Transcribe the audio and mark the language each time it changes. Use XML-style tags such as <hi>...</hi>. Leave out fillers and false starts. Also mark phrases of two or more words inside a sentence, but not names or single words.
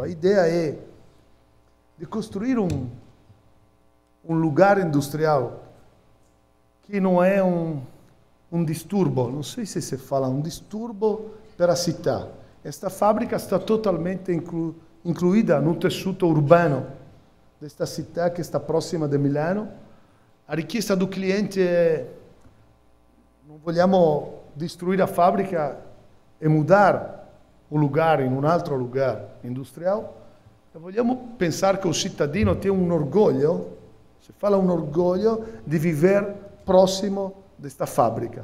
<pt>A ideia é de construir um lugar industrial que não é um distúrbio, não sei se se fala, um distúrbio para a cidade. Esta fábrica está totalmente incluída no tessuto urbano desta cidade que está próxima de Milano. A richiesta do cliente é: não vogliamo destruir a fábrica e mudar o lugar em um outro lugar industrial. Vogliamo pensar que o cidadino tem um orgulho, se fala um orgulho de viver próximo desta fábrica.</pt>